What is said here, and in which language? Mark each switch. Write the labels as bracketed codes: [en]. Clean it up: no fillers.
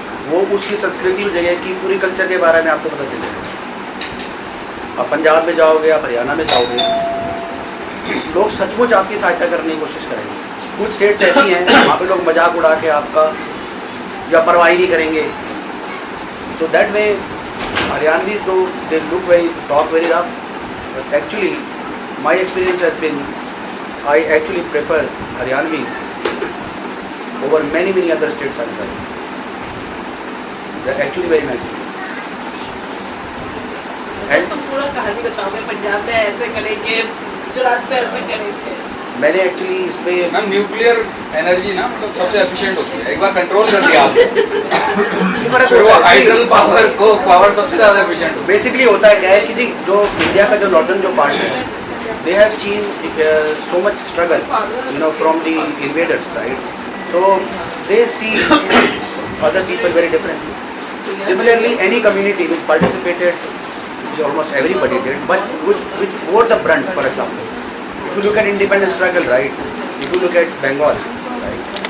[hi] वो उसकी संस्कृति और जगह की पूरी कल्चर के बारे में आपको पता चलेगा। आप पंजाब में जाओगे, आप हरियाणा में जाओगे, लोग सचमुच आपकी सहायता करने की कोशिश करेंगे। कुछ स्टेट्स ऐसी हैं वहाँ पे लोग मजाक उड़ा के आपका या परवाही नहीं करेंगे। [en] So that way Haryanvis though they talk very rough, but actually my experience has been I actually prefer Haryanvis over many other states as well. They're actually very nice. [hi] तो पूरा कहानी बताओ मैं पंजाब में ऐसे करेंगे, गुजरात में ऐसे करेंगे। मैंने एक्चुअली इस पे मैम न्यूक्लियर एनर्जी ना मतलब सबसे एफिशिएंट होती है, एक बार कंट्रोल कर दिया आपने फिर वो हाइड्रल पावर को पावर सबसे ज्यादा एफिशिएंट होती है। बेसिकली होता है क्या है कि जी जो इंडिया का जो नॉर्दर्न जो पार्ट है, [en] they have seen so much struggle, from the invaders, right? So they see other people very differently. Similarly, any community which participated, which almost everybody did, but which bore the brunt, for example. If you look at independence struggle, right? If you look at Bengal, right?